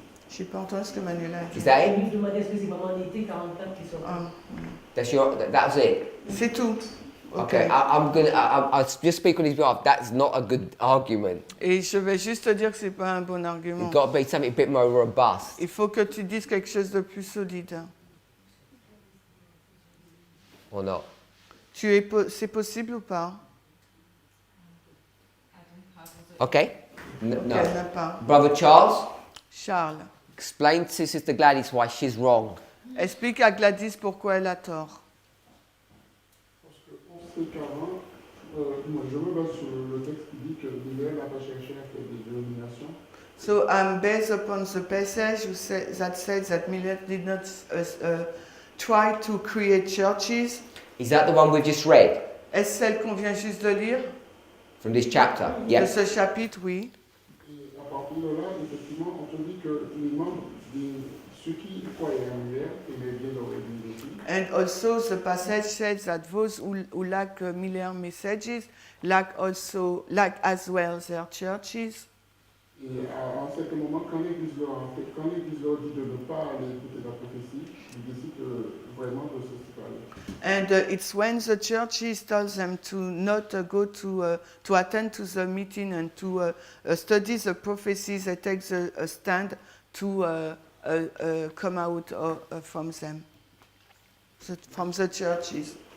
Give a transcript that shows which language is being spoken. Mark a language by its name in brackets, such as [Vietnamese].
[French] Je n'ai pas entendu ce que Manuela a dit. [English] Is that it? [French] Lui demander est-ce que c'est vraiment en été 44 qui sont. Ah, [English] That was it? [French] c'est tout. [English] Okay, I'll just speak on his behalf. That's not a good argument. [French] Et je vais juste te dire que c'est pas un bon argument. [English] It's got to be something a bit more robust. [French] Il faut que tu dises quelque chose de plus solide. [English] Or not? [French] C'est possible ou pas? [English] Okay? No. [French] Ok, elle n'a pas. [English] Brother Charles, [French] Charles, [English] explain to Sister Gladys why she's wrong. [French] explique à Gladys pourquoi elle a tort. Parce qu'on sait qu'avant, moi je me base sur le texte qui dit que l'Israël n'a pas cherché à faire des dénominations. [English] So I'm based upon the passage that says that Miller did not try to create churches. Is that the one we've just read [French] Est-ce celle qu'on vient juste de lire? [English] from this chapter? [French] De [English] Yes. [French] ce chapitre, oui. Et à partir de là, effectivement, on te dit que les membres de ceux qui croyaient en l'hiver aimaient bien leur église aussi. [English] And also the passage says that those who lack Miller messages lack as well their churches. [French] Et à un certain moment, quand l'église leur dit de ne pas aller écouter la prophétie, ils décident vraiment de se séparer. [English] And it's when the churches tells them to not go to attend to the meeting and to study the prophecies, they take a stand to come out from them, from the churches.